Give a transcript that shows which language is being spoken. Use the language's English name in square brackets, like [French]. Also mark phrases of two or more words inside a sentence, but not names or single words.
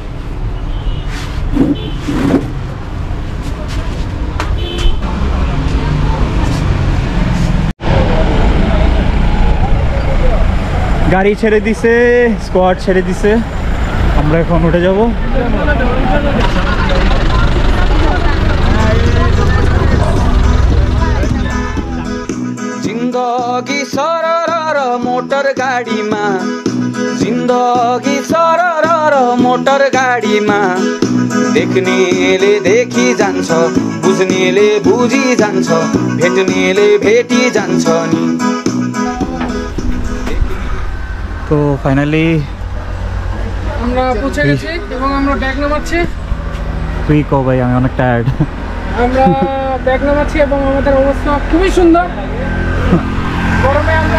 [Bangla] গাড়ি ছেড়ে দিছে, স্কোয়াড ছেড়ে দিছে, আমরা এখন উঠে যাব। [Nepali] जिन्दगी सरर मोटर गाडीमा, जिन्दगी सरर मोटर गाडीमा, देख्नेले देखी जान्छ, बुझ्नेले बुझी जान्छ, भेट्नेले भेटी जान्छ नि। [Bangla] তো ফাইনালি আমরা পৌঁছে গেছি এবং আমরা ব্যাগ নামাচ্ছি। তুই কো ভাই, আমি অনেক টায়ার্ড। আমরা ব্যাগ নামাচ্ছি এবং আমাদের অবস্থা খুবই সুন্দর। গরমে আমরা